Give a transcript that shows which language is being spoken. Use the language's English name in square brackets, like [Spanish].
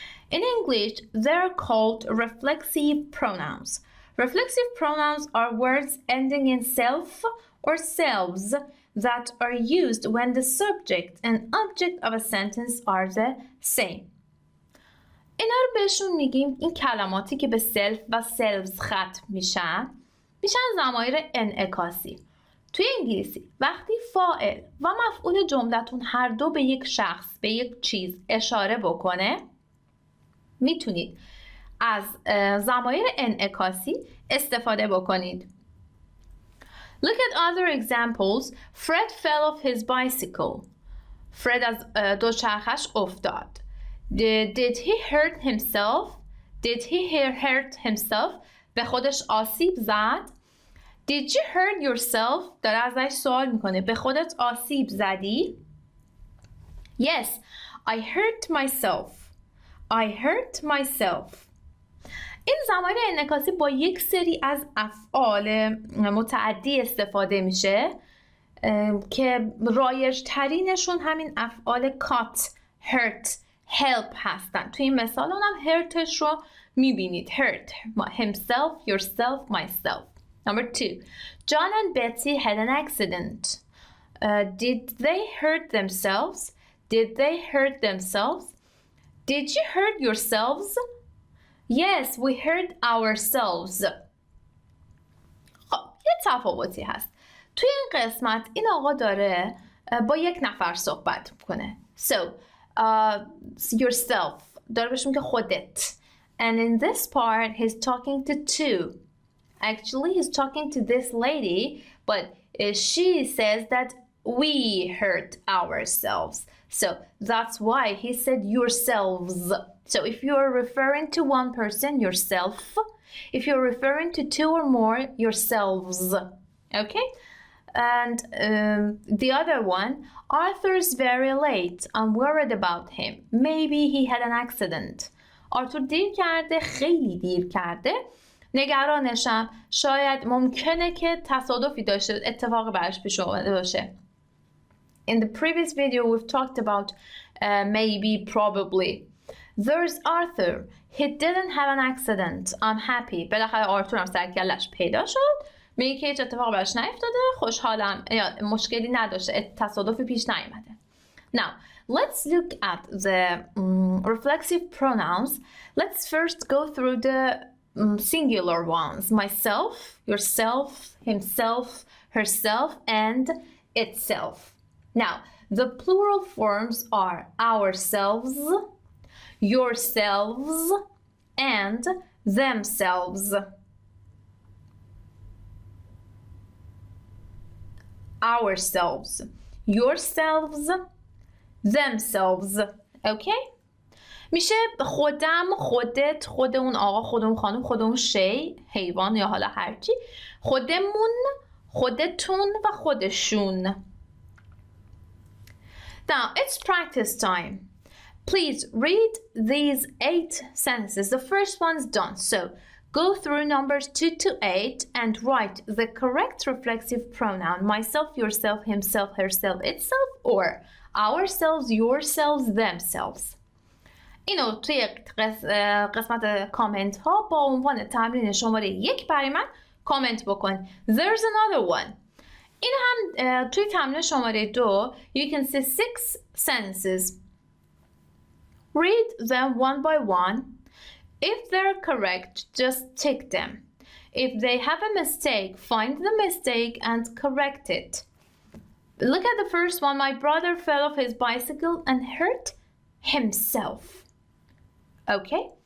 [English] In English, they're called reflexive pronouns. Reflexive pronouns are words ending in self or selves that are used when the subject and object of a sentence are the same. [Persian] اینا رو بهشون میگیم، این کلماتی که به سلف و سلفز ختم میشن ضمایر انعکاسی. توی انگلیسی وقتی فاعل و مفعول جملتون هر دو به یک شخص، به یک چیز اشاره بکنه، میتونید از ضمایر انعکاسی استفاده بکنید. [English] Look at other examples. Fred fell off his bicycle. [Persian] Fred از دوچرخش افتاد. [English] Did he hurt himself? Did he hurt himself? [Persian] به خودش آسیب زد. [English] Did you hurt yourself? [Persian] داره ازش سوال میکنه. به خودت آسیب زدی؟ [English] Yes, I hurt myself. I hurt myself. [Persian] این ضمایر انعکاسی با یک سری از افعال متعدی استفاده میشه که رایج ترینشون همین افعال cut, hurt, help هستن. توی این مثال هم hurtش رو میبینید. [English] hurt, himself, yourself, myself. Number 2. John and Betsy had an accident. Did they hurt themselves? Did they hurt themselves? Did you hurt yourselves? Yes, we hurt ourselves. [Persian] خب یه تفاوتی هست. توی این قسمت این آقا داره با یک نفر صحبت میکنه. [English] So, yourself. [Persian] داره بهش میگه خودت. [English] And in this part, he's talking to two. Actually, he's talking to this lady, but she says that we hurt ourselves. So that's why he said yourselves. So if you're referring to one person, yourself. If you're referring to two or more, yourselves. Okay? And the other one, Arthur's very late. I'm worried about him. Maybe he had an accident. [Persian] آرتور دیر کرده، خیلی دیر کرده. نگرانشم، شاید ممکنه که تصادفی داشته، اتفاقی براش پیش اومده باشه. [English] In the previous video we've talked about maybe, probably. There's Arthur. He didn't have an accident. I'm happy. [Persian] بالاخره آرتور هم سرکلش پیدا شد. میگه که هیچ اتفاق براش نیفتاده. خوشحالم. یا مشکلی نداشته. تصادفی پیش نیامده. [English] Now, let's look at the reflexive pronouns. Let's first go through the singular ones. Myself, yourself, himself, herself, and itself. Now, the plural forms are ourselves, yourselves, and themselves. Ourselves, yourselves, themselves. Okay? [Persian] میشه خودم، خودت، خود اون آقا، خود اون خانم، خود اون شی، حیوان یا حالا هرچی، خودمون، خودتون و خودشون. [English] Now, it's practice time. Please read these 8 sentences. The first one's done. So, go through numbers 2 to 8 and write the correct reflexive pronoun. Myself, yourself, himself, herself, itself, or ourselves, yourselves, themselves. [Persian] اینو توی قسمت کامنت ها با عنوان تمرین شماره 1 برای من کامنت بکن. [English] There's another one. [Persian] این هم توی تمرین شماره 2 [English] you can see 6 sentences. Read them one by one. If they're correct, just tick them. If they have a mistake, find the mistake and correct it. Look at the first one. My brother fell off his bicycle and hurt himself. Okay?